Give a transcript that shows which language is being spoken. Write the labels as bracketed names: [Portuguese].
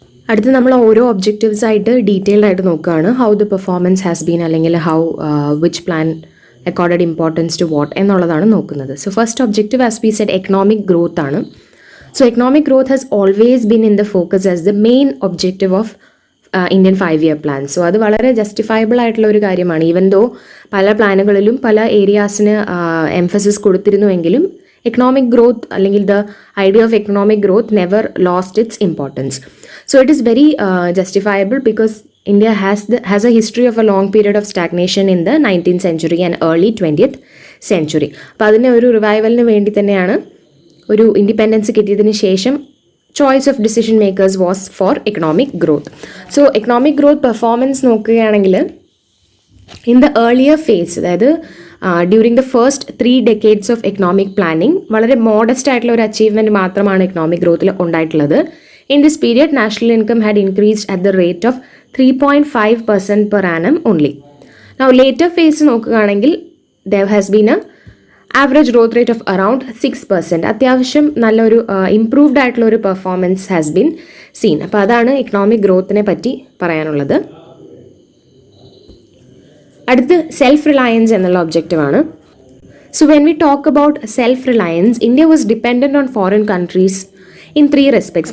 [Malayalam] അടുത്ത് നമ്മൾ ഓരോ ഒബ്ജക്റ്റീവ്സ് ആയിട്ട് ഡീറ്റെയിൽഡ് ആയിട്ട് നോക്കുകയാണ്. [English] how the performance has been, [Malayalam] അല്ലെങ്കിൽ [English] how which plan accorded importance to what [Malayalam] എന്നുള്ളതാണ് നോക്കുന്നത്. [English] So first objective as we said economic growth ആണ്. So economic growth has always been in the focus as the main objective of Indian 5-year plan. [Malayalam] So അത് വളരെ justifiable ആയിട്ടുള്ള ഒരു കാര്യമാണ്. Even though പല പ്ലാനുകളിലും പല ഏരിയാസിന് എംഫസിസ് കൊടുത്തിരുന്നുവെങ്കിലും [English] economic growth അല്ലെങ്കിൽ the idea of economic growth never lost its importance. So it is very justifiable because India has a history of a long period of stagnation in the 19th century and early 20th century. [Malayalam] അപ്പോൾ അതിനെ ഒരു റിവൈവലിന് വേണ്ടി തന്നെയാണ് ഒരു independence കിട്ടിയതിന് ശേഷം [English] Choice of decision makers was for economic growth. [Malayalam] So economic growth performance നോക്കുകയാണെങ്കിൽ [English] in the earlier phase, [Malayalam] അതായത് [English] during the first 3 decades of economic planning [Malayalam] വളരെ മോഡസ്റ്റ് ആയിട്ടുള്ള ഒരു അച്ചീവ്മെൻറ്റ് മാത്രമാണ് എക്കണോമിക് ഗ്രോത്തിൽ ഉണ്ടായിട്ടുള്ളത്. [English] In this period national income had increased at the rate of 3.5% per annum only. Now later phase നോക്കുകയാണെങ്കിൽ there has been a average growth rate of around 6%. [Malayalam] അത്യാവശ്യം നല്ലൊരു improved ആയിട്ടുള്ള ഒരു പെർഫോമൻസ് [English] Has been seen. [Malayalam] അപ്പോൾ അതാണ് economic ഗ്രോത്തിനെ പറ്റി പറയാനുള്ളത്. അടുത്ത് സെൽഫ് റിലയൻസ് എന്നുള്ള ഒബ്ജക്റ്റീവാണ്. [English] So when we talk about self reliance, India was dependent on foreign countries in 3 respects.